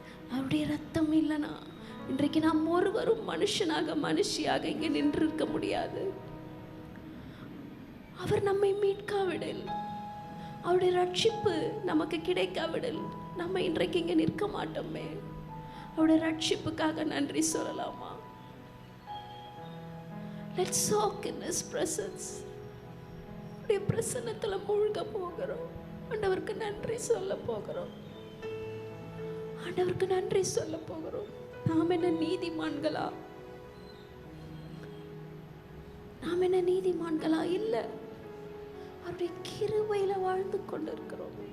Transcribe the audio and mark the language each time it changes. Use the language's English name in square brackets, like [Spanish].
[Tamil] அவருடைய ரத்தம் இல்லைனா இன்றைக்கு நாம் ஒருவரும் மனுஷியாக இங்கே நின்று இருக்க முடியாது. அவர் நம்மை மீட்காவிடல், அவருடைய ரட்சிப்பு நமக்கு கிடைக்காவிடல் நம்ம இன்றைக்கு இங்கே நிற்க மாட்டோமே. அவருடைய ரட்சிப்புக்காக நன்றி சொல்லலாமா? [English] Let's soak in His presence. [Tamil] அவருடைய பிரசன்னத்துல மூழ்க போகிறோம். ஆண்டவருக்கு நன்றி சொல்ல போகிறோம். ஆண்டவருக்கு நன்றி சொல்ல போகிறோம். நாம் என்ன நீதிமான்களா? நாம் என்ன நீதிமான்களா? இல்லை, அவருடைய கிருபையில வாழ்ந்து கொண்டிருக்கிறோம்.